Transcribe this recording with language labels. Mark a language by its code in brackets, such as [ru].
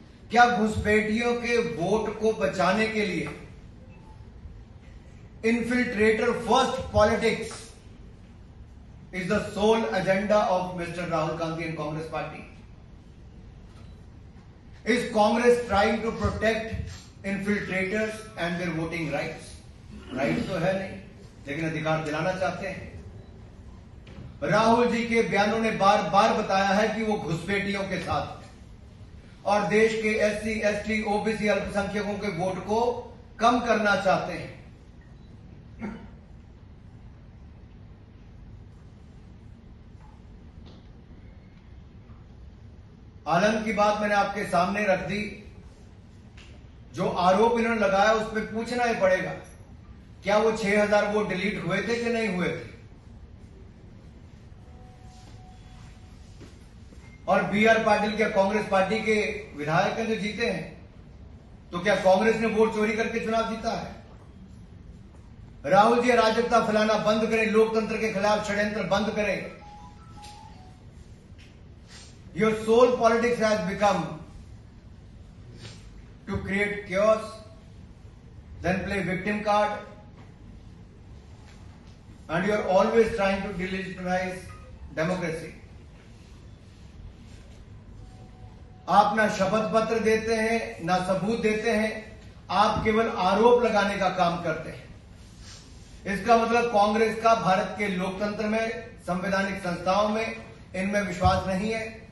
[hi] क्या घुसपैठियों के वोट को बचाने के लिए [en] Infiltrator first politics is the sole agenda of Mr. Rahul Gandhi and Congress party? Is Congress trying to protect infiltrators and their voting rights? [hi] Rights तो है नहीं, लेकिन अधिकार दिलाना चाहते हैं। राहुल जी के बयानों ने बार बार बताया है कि वो घुसपैठियों के साथ हैं और देश के SC, ST, OBC अल्पसंख्यकों के वोट को कम करना चाहते हैं। आलम की बात मैंने आपके सामने रख दी। जो आरोप इन्होंने लगाया उस पर पूछना ही पड़ेगा, क्या वो 6000 वोट डिलीट हुए थे कि नहीं हुए थे? और BR पाटिल क्या कांग्रेस पार्टी के विधायक हैं जो जीते हैं? तो क्या कांग्रेस ने वोट चोरी करके चुनाव जीता है? राहुल जी अराजकता फैलाना बंद करें, लोकतंत्र के खिलाफ षड्यंत्र बंद करें। [en] Your sole politics has become to create chaos, then play victim card, and you are always trying to delegitimize democracy. [hi] आप ना शपथ पत्र देते हैं, ना सबूत देते हैं, आप केवल आरोप लगाने का काम करते हैं। इसका मतलब कांग्रेस का भारत के लोकतंत्र में, संवैधानिक संस्थाओं में, इनमें विश्वास नहीं है।